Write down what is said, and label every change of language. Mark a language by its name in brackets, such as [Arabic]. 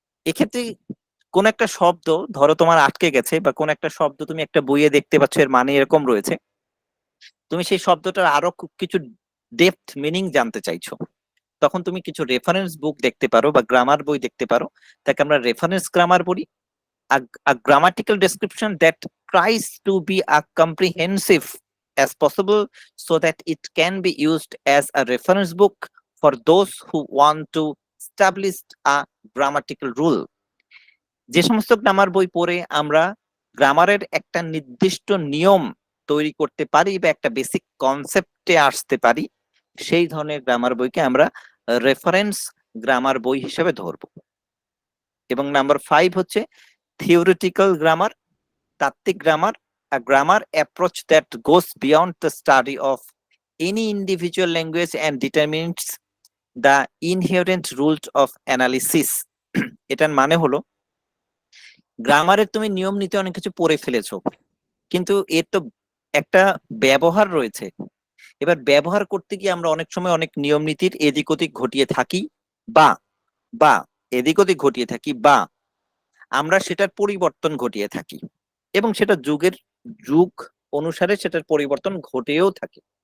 [Bangla] এক্ষেত্রে কোন একটা শব্দ ধরো তোমার আটকে গেছে, বা কোন একটা শব্দ তুমি একটা বইয়ে দেখতে পাচ্ছ এর মানে এরকম রয়েছে, তুমি সেই শব্দটার আরো কিছু ডেপথ মিনিং জানতে চাইছো, তখন তুমি কিছু রেফারেন্স বুক দেখতে পারো বা গ্রামার বই দেখতে পারো, তাকে আমরা রেফারেন্স গ্রামার বলি। [English] A grammatical description that tries to be as comprehensive as possible so that it can be used as a reference book for those who want to establish a grammatical rule. [Bangla] যে সমস্ত grammar বই পড়ে আমরা গ্রামারের একটা নির্দিষ্ট নিয়ম তৈরি করতে পারি বা একটা বেসিক কনসেপ্টে আসতে পারি, সেই ধরনের গ্রামার বইকে আমরা রেফারেন্স গ্রামার বই হিসেবে ধরবো। এবং নাম্বার 5 হচ্ছে [English] theoretical grammar, [Bangla] তাত্ত্বিক grammar, [English] a grammar approach that goes beyond the study of any individual language and determines the inherent rules of analysis. [Bangla] এটার মানে হলো গ্রামারের তুমি নিয়ম নীতি অনেক কিছু পড়ে ফেলেছো, কিন্তু এর তো একটা ব্যবহার রয়েছে। এবার ব্যবহার করতে গিয়ে আমরা অনেক সময় অনেক নিয়ম নীতির এদিক ওদিক ঘটিয়ে থাকি, বা বা এদিক ওদিক ঘটিয়ে থাকি, বা আমরা সেটার পরিবর্তন ঘটিয়ে থাকি, এবং সেটা যুগ অনুসারে সেটার পরিবর্তন ঘটেও থাকে।